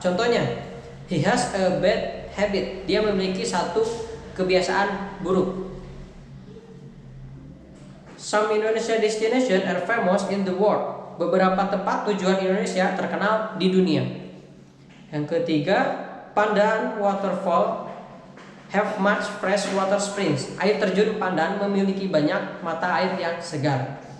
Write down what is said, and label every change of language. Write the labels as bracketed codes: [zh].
[en] Contohnya, he has a bad habit. [id] Dia memiliki satu kebiasaan buruk. [en] Some Indonesia destinations are famous in the world. [id] Beberapa tempat tujuan Indonesia terkenal di dunia. Yang ketiga, [en] Pandan Waterfall have much fresh water springs. [id] Air terjun Pandan memiliki banyak mata air yang segar.